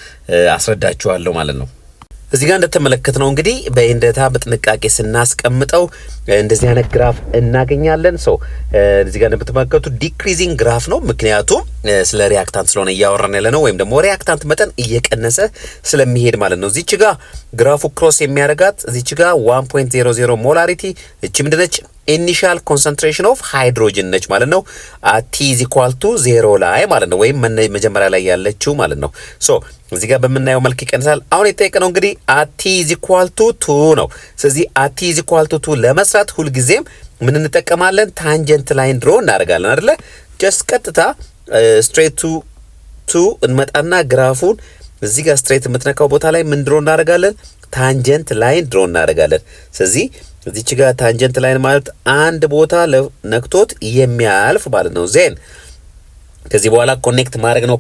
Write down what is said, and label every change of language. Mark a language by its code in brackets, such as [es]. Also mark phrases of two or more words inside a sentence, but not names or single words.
[am] አስረዳችኋለሁ ማለት ነው። እዚህ ጋር እንደተመለከትነው እንግዲህ በእንደታ በጥንቃቄ ስናስቀምጠው እንደዚህ አይነት ግራፍ እናገኛለን። ሶ እዚህ ጋር እንደምትመለከቱት [en] decreasing graph [am] ነው። ምክንያቱም ስለ ሪያክታንት ስለሆነ እያወራን ያለ ነው ወይም ደግሞ ሪያክታንት መጠን እየቀነሰ ስለሚሄድ ማለት ነው። እዚች ጋር ግራፉ ክሮስ የሚያደርጋት እዚች ጋር 1.00 ሞላሪቲ እቺ ምንድነች? [en] initial concentration of hydrogen [am] ነች ማለት ነው። [en] t is equal to 0 [am] ላይ ማለት ነው ወይም መጀመሪያ ላይ ያለችው ማለት ነው። ሶ እዚህ ጋር በመናየው መልክ ይቀንሳል። አሁን የተጠየቀነው እንግዲህ [en] t is equal to 2 [am] ነው። ስለዚህ [en] t is equal to 2 [am] ለመስራት ሁሉ ጊዜም ምን እንጠቀማለን? [en] tangent line draw [am] እናደርጋለን አይደለ? ጀስት ቀጥታ [en] straight to 2 [am] እንመጣና ግራፉን እዚህ ጋር ስትሬት የምትነካው ቦታ ላይ ምን ድሮ እናደርጋለን? [en] tangent line draw [am] እናደርጋለን። ስለዚህ እዚች ጋር [en] tangent line [am] ማለት አንድ ቦታ ለነክቶት የሚያልፍ ማለት ነው። ዜን ከዚህ በኋላ ኮኔክት ማድረግ ነው